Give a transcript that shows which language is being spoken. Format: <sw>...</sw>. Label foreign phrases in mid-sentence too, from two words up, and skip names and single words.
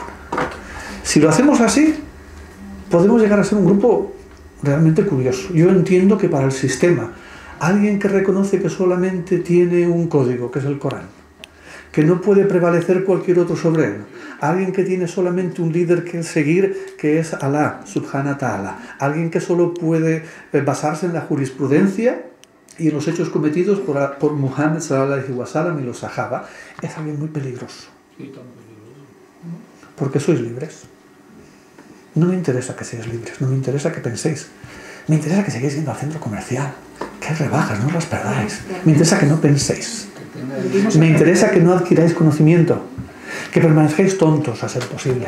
<es>Si lo hacemos así, podemos llegar a ser un grupo realmente curioso. Yo entiendo que para el sistema, alguien que reconoce que solamente tiene un código, que es el Corán, que no puede prevalecer cualquier otro sobre él, alguien que tiene solamente un líder que seguir, que es Alá,</es> <ar>سبحانه و تعالى,</ar> <es>alguien que solo puede basarse en la jurisprudencia y en los hechos cometidos por Muhammad</es> <ar>صلى الله عليه وسلم</ar> <es>y los sahaba, es alguien muy peligroso. Porque sois libres. No me interesa que seáis libres, no me interesa que penséis. Me interesa que sigáis yendo al centro comercial, que hay rebajas, no las perdáis. Me interesa que no penséis. Me interesa que no adquiráis conocimiento, que permanezcáis tontos a ser posible.</es>